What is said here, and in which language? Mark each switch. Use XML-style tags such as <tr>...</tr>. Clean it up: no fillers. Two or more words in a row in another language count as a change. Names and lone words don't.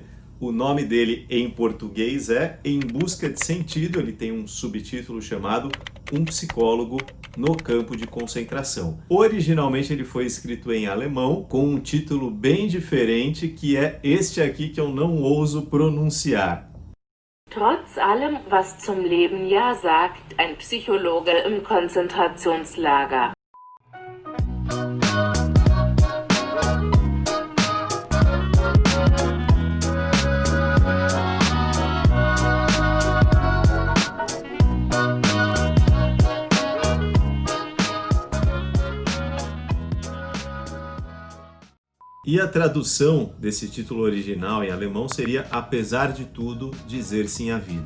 <pt>O nome dele em português é Em Busca de Sentido, ele tem um subtítulo chamado Um Psicólogo no Campo de Concentração. Originalmente ele foi escrito em alemão, com um título bem diferente, que é este aqui que eu não ouso pronunciar.</pt> <de>Trotz allem, was zum Leben ja sagt, ein Psychologe im Konzentrationslager.</de> <pt>E a tradução desse título original em alemão seria Apesar de tudo, dizer sim à vida.</pt>